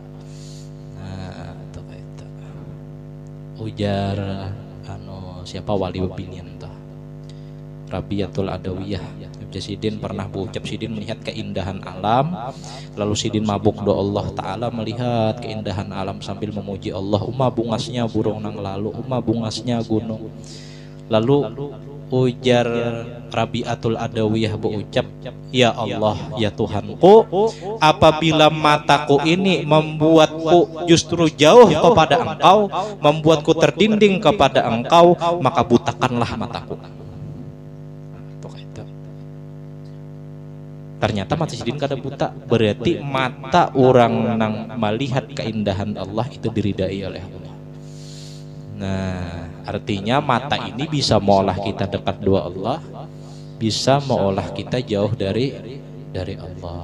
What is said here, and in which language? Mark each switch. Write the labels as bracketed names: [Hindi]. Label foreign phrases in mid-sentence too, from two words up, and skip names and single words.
[Banjar] Ujar siapa wali opinion tuh Rabiatul Adawiyah Sidin pernah berucap, Sidin melihat keindahan alam, lalu Sidin mabuk doa Allah Ta'ala melihat keindahan alam sambil memuji Allah. Bungasnya burung nang lalu, bungasnya gunung. Lalu ujar Rabiatul Adawiyah berucap, [Indonesian] ya Allah, ya Tuhanku, apabila mataku ini membuatku justru jauh kepada Engkau, membuatku terdinding kepada Engkau, maka butakanlah mataku. [Banjar] Ternyata mata Sidin kada buta, berarti mata orang nang melihat keindahan Allah itu diridai oleh Allah. Nah, artinya mata ini bisa mengolah kita dekat dua Allah, bisa mengolah kita jauh dari Allah.